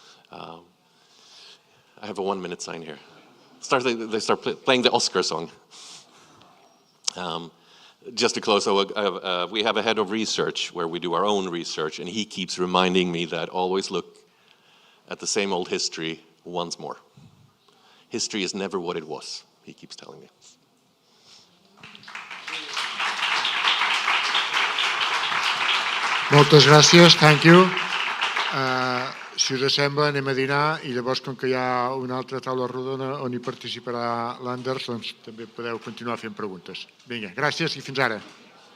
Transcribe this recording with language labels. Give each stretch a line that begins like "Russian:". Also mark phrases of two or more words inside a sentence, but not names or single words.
English: I have a 1-minute sign here. They start playing the Oscar song. Just to close, so, we have a head of research where we do our own research, and he keeps reminding me that always look at the same old history once more. History is never what it was, he keeps telling me.
Catalan: Moltes gràcies,
English: thank you.
Catalan: Si us sembla, anem a dinar i llavors, com que hi ha una altra taula rodona on hi participarà l'Anders, doncs també podeu continuar fent preguntes. Vinga, gràcies i fins ara.